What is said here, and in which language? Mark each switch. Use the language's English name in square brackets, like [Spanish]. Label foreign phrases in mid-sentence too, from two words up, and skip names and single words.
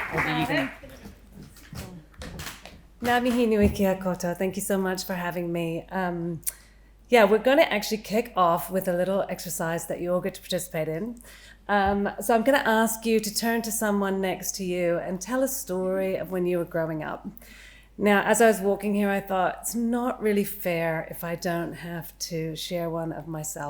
[English] you can. [Māori] Ngā mihi nui kia koutou. [English] Thank you so much for having me. We're going to actually kick off with a little exercise that you all get to participate in. So I'm going to ask you to turn to someone next to you and tell a story of when you were growing up. Now, as I was walking here, I thought, it's not really fair if I don't have to share one of myself.